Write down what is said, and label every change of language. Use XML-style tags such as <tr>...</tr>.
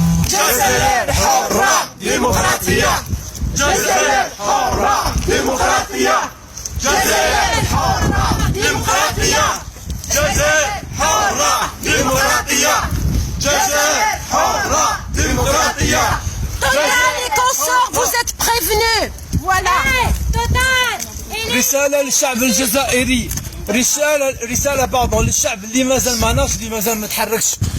<ar>جزائر حرة ديمقراطية جزائر حرة ديمقراطية جزائر حرة ديمقراطية جزائر حرة ديمقراطية جزائر حرة ديمقراطية</ar> <fr>Total et consorts, vous êtes prévenus. Voilà. Total.</fr> <ar>رسالة للشعب الجزائري، رسالة للشعب اللي مازال ما ناضش، اللي مازال ما تحركش.</ar>